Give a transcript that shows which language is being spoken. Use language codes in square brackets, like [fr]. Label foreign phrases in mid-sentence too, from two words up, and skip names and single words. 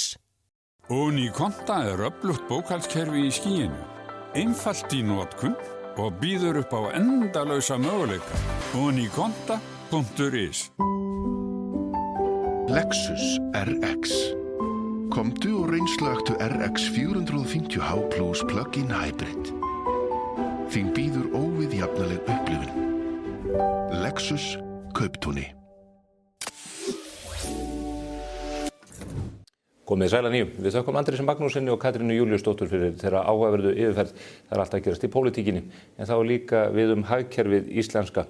[is] Unikonta öflugt bókhaldskerfi í skýinu. Einfalt í notkun og býður upp á endalausa möguleika. Unikonta.is. Lexus RX. Komdu og reynslögtu RX 450h Plus [en] plug-in hybrid. [is] Þín býður óviðjafnaleg upplifun. Lexus Kauptúni. Komið sæl að nýju. Við þökkum Andrési Magnúsinni og Katrínu Júlíusdóttur fyrir þeirra áhugaverðu yfirferð. Það alltaf að gerast í pólitíkinni, en þá líka við hagkerfið íslenska.